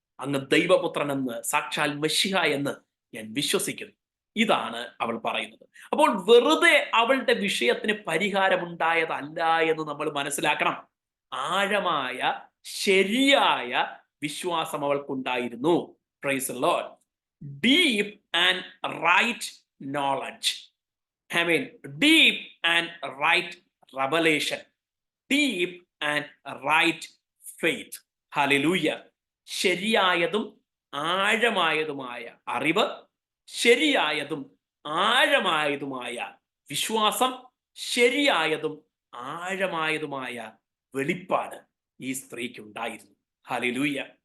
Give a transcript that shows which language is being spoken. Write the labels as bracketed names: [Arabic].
[Malayalam] അങ്ങ് ദൈവപുത്രൻ എന്ന്, സാക്ഷാൽ മെശിഹ എന്ന് ഞാൻ വിശ്വസിക്കുന്നു. ഇതാണ് അവൾ പറയുന്നത്. അപ്പോൾ വെറുതെ അവളുടെ വിഷയത്തിന് പരിഹാരമുണ്ടായതല്ല എന്ന് നമ്മൾ മനസ്സിലാക്കണം. ആഴമായ ശരിയായ വിശ്വാസം അവൾക്കുണ്ടായിരുന്നു. [English] Praise the lord. Deep and right knowledge. I mean, deep and right revelation. Deep and right faith. Hallelujah. [Malayalam] ശരിയായതും ആഴമായതുമായ അറിവ്, ശരിയായതും ആഴമായതുമായ വിശ്വാസം, ശരിയായതും ആഴമായതുമായ വെളിപ്പാട് ഈ സ്ത്രീക്ക് ഉണ്ടായിരുന്നു. ഹല്ലേലൂയ.